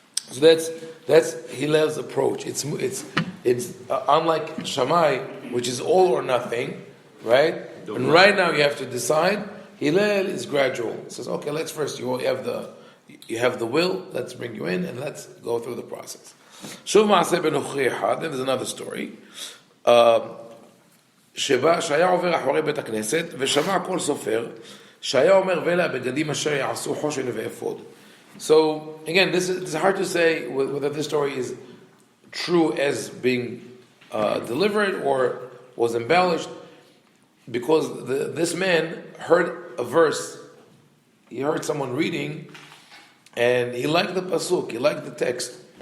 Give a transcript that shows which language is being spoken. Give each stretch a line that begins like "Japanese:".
English: So that's Hillel's approach. It's unlike Shammai, which is all or nothing, right? And right now you have to decide. Hillel is gradual. He says, okay, let's first you have the will. Let's bring you in and let's go through the process. Shuv Maaseh ben Uchri Echad. Then there's another story.
Hebrew: שהיה עובר אחורי בית הכנסת ושמע כל סופר שהיה אומר ואלה הבגדים אשר יעשו חושן ואפוד.
English: So again, it's hard to say whether this story is true as being delivered or was embellished, because this man heard a verse, he heard someone reading, and he liked the pasuk, he liked the text.